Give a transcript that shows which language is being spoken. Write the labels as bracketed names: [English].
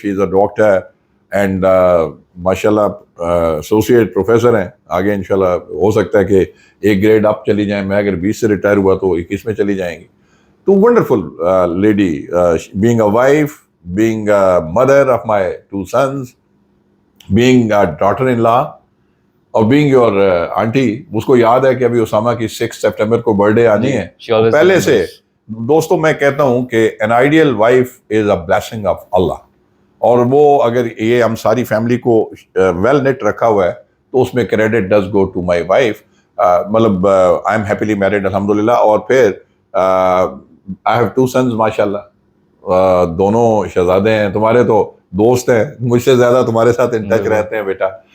[English] She is a doctor and mashallah associate professor ہیں. [Urdu] آگے انشاءاللہ ہو سکتا ہے کہ ایک گریڈ اپ چلی جائیں. میں اگر 20 سے ریٹائر ہوا تو 21 میں چلی جائیں گی. [English] تو wonderful lady, being a wife, being a mother of my 2 sons, being a daughter-in-law, اور being your auntie. [Urdu] اس کو یاد ہے کہ ابھی اسامہ کی 6 سپٹمبر کو برتھ ڈے آنی ہے. پہلے سے دوستوں میں کہتا ہوں کہ [English] an ideal wife is a blessing of Allah. [Urdu] اور وہ اگر یہ ہم ساری فیملی کو ویل نیٹ رکھا ہوا ہے تو اس میں [English] Credit does go to my wife. [Urdu] مطلب [English] I am happily married [Urdu] الحمدللہ. اور پھر [English] I have 2 sons [Urdu] ماشاء اللہ، دونوں شہزادے ہیں. تمہارے تو دوست ہیں، مجھ سے زیادہ تمہارے ساتھ ان ٹچ رہتے ہیں بیٹا.